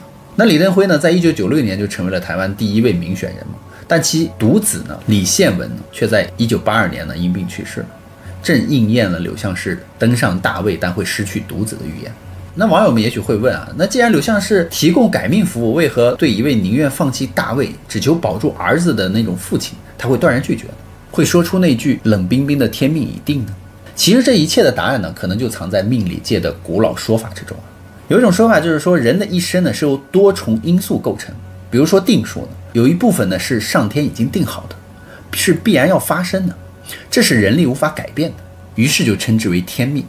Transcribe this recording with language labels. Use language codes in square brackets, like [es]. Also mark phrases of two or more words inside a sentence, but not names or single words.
[zh] 那李登輝呢，在1996年就成為了台灣第1位民選人嘛，但其獨子呢李憲文呢，卻在1982年呢因病去世了，正應驗了柳相士登上大位但會失去獨子的預言。那網友們也許會問那既然柳相士提供改命服務，為何對一位寧願放棄大位只求保住兒子的那種父親，他會斷然拒絕呢？會說出那句冷冰冰的天命已定呢？其實這一切的答案呢，可能就藏在命理界的古老說法之中。有一種說法就是說，人的一生呢是由多重因素構成，比如說定数呢，有一部分呢是上天已經定好的，是必然要發生的，這是人力無法改變的，於是就稱之為天命。